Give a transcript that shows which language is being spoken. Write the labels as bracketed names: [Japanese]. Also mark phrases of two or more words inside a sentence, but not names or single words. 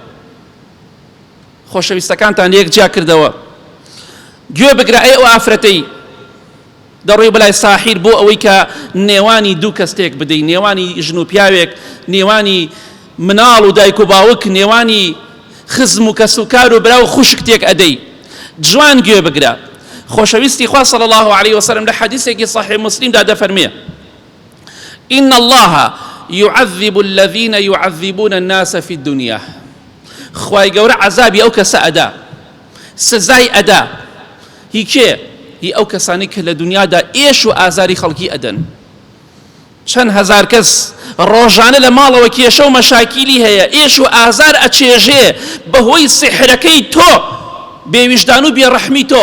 [Central Kurdish] خۆشەویستەکانتان لە یەک جیا کردەوە. گوێ بگرە ئەو ئافرەتەی دەڕۆی بەلای ساحیر بۆ ئەوەی کە نێوانی دوو کەستێک بدەی، نێوانی ژن و پیاوێک، نێوانی مناڵ و دایک و باوک، نێوانی خزم و کەس و کار و برا و خوشکتێک ئەدەی. جوان گوێ بگرە. خۆشەویستی خوا [Arabic] صلی الله عليه وسلم [Central Kurdish] لە حەدیثێکی صحیح مسلمدا دەفەرمێ: [Arabic] إن الله يعذب الذين يعذبون الناس في الدنيا. [Central Kurdish] خوای گەورە عەزابی ئەو کەسە ئەدا، سزای ئەدا. هی کێ؟ هی ئەو کەسانی کە لە دنیادا ئێش و ئازاری خەڵکی ئەدەن. چەند هەزار کەس ڕۆژانە لە ماڵەوە کێشە و مەشاکیلی هەیە، ئێش و ئازار ئەچێژێ بەهۆی سیحرەکەی تۆ، بێویژدان و بێڕەحمی تۆ.